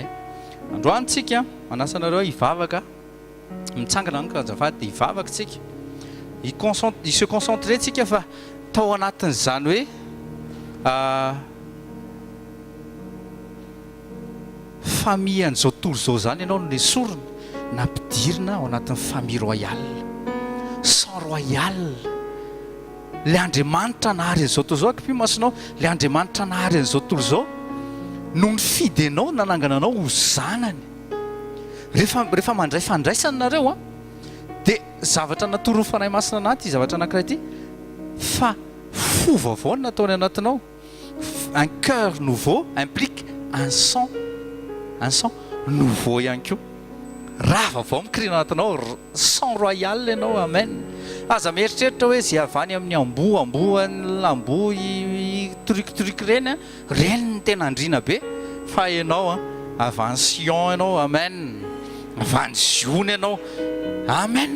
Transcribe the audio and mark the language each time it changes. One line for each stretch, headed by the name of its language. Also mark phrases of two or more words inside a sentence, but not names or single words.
Malagasy: Androany tsika manasa nareo hivavaka mitsangana ny azafady dia hivavaka tsika
French: se concentrer
Malagasy: tsika fa tao anatin'izany hoe famille an'izao tontolo izao zany ianao no nesorina nampidirina ao anatin'ny
French: famille royale. sang royal.
Malagasy: Le Andriamanitra nahary an'izao tontolo izao, akipy-masonao, le Andriamanitra nahary an'izao tontolo izao no nifidy anao, nanangana anao ho zanany. Rehefa mandray fandraisana nareo dia zavatra natoron'ny fanahy masina anaty zavatra anankiray ity, fa fo vaovao no nataony anatinao.
French: Un cœur nouveau implique un sang nouveau
Malagasy: ihany koa. Raha vaovao mikirina anatinao,
French: sang royal
Malagasy: ianao. Amen. Aza mieritreritra hoe zay avany amin'ny lambo truc reny no tena andrina be, fa ianao avy any Sion ianao. Amen. Avy any Ziona ianao. Amen.